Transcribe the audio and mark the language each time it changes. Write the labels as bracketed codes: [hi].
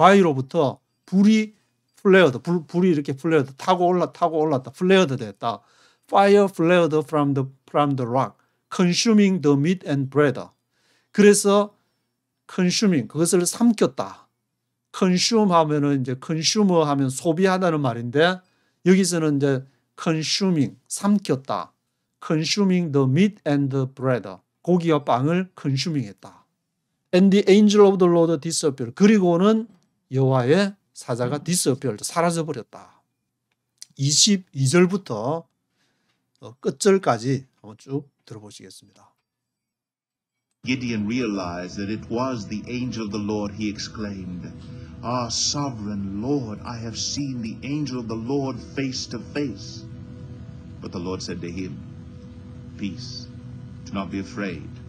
[ko] 바위로부터 불이 불이 이렇게 flared, 타고 올랐다, flared 됐다. [en] Fire flared from the rock, consuming the meat and bread. [ko] 그래서 consuming, 그것을 삼켰다. consume 하면은 이제 consumer 하면 소비하다는 말인데, 여기서는 이제 consuming, 삼켰다. [en] consuming the meat and the bread. [ko] 고기와 빵을 consuming 했다. [en] And the angel of the Lord disappeared. [ko] 그리고는 여호와의 사자가 disappeared, 사라져버렸다. 22절부터 끝절까지 한번 쭉 들어보시겠습니다. [en] Gideon realized that it was the angel of the Lord. He exclaimed, Ah, sovereign Lord, I have seen the angel of the Lord face to face. But the Lord said to him, Peace, do not be afraid.